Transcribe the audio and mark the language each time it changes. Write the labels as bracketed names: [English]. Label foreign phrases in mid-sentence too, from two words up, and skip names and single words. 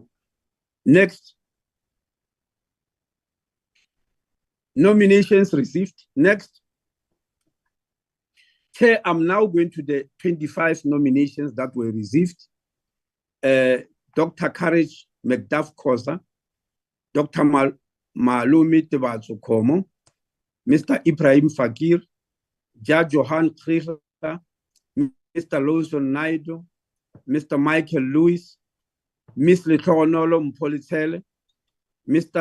[English] Next. Nominations received. Next. Chair, I'm now going to the 25 nominations that were received. Dr. Courage McDuff Khoza, Dr. Malumi Tebatso Komo, Mr. Ibrahim Fakir, Judge Johan Krieger, Mr. Lawson Naido, Mr. Michael Lewis, Ms. Letlonolo Mpolitele, Mr.